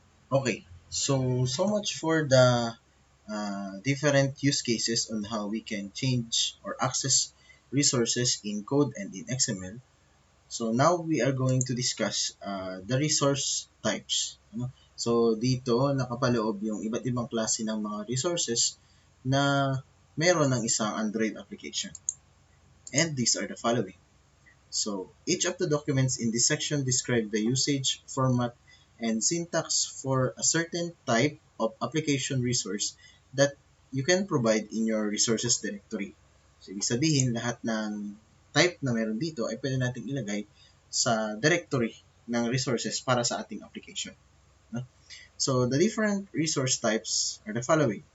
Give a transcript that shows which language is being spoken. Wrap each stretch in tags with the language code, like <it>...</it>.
<en>Okay, so much for the different use cases on how we can change or access resources in code and in XML. So now we are going to discuss the resource types.</en> <tl>Ano? So dito nakapaloob yung iba't ibang klase ng mga resources na meron ng isang Android application.</tl> <en>And these are the following. So each of the documents in this section describe the usage, format, and syntax for a certain type of application resource that you can provide in your resources directory.</en> <tl>So ibig sabihin, lahat ng type na meron dito ay pwede nating ilagay sa directory ng resources para sa ating application. No?</tl> <en>So the different resource types are the following.</en>